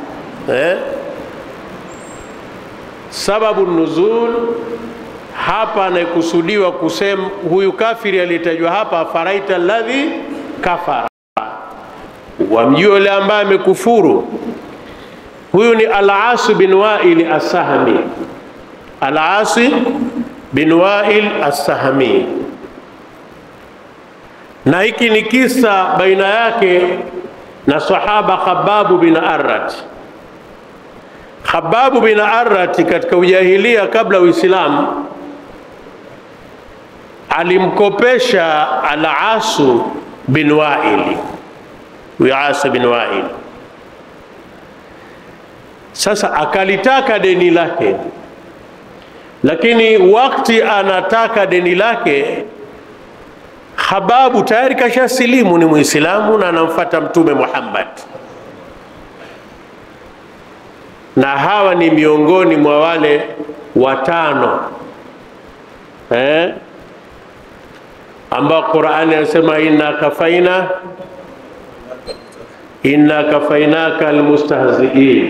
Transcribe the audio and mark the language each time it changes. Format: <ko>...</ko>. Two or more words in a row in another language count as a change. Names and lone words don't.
<sw>Sababu nuzul hapa anakusudiwa kusema huyu kafiri aliyetajwa hapa,</sw> <ar>faraita alladhi kafara,</ar> <sw>wamjua yule ambaye amekufuru. Huyu ni Al-As bin Wa'il As-Sahmi. Al-As bin Wa'il As-Sahmi, na hiki ni kisa baina yake na sahaba Khabbab bin Arrat. Khabbab bin Arrat katika ujahilia kabla Uislamu alimkopesha Al-As bin Wa'il. Al-As bin Wa'il sasa akalitaka deni lake, lakini wakati anataka deni lake, Khababu tayari kashasilimu, ni Muislamu na anamfuata Mtume Muhammad, na hawa ni miongoni mwa wale watano ambao Qur'ani inasema</sw> <ar>inna kafainaka almustahzi'in.</ar>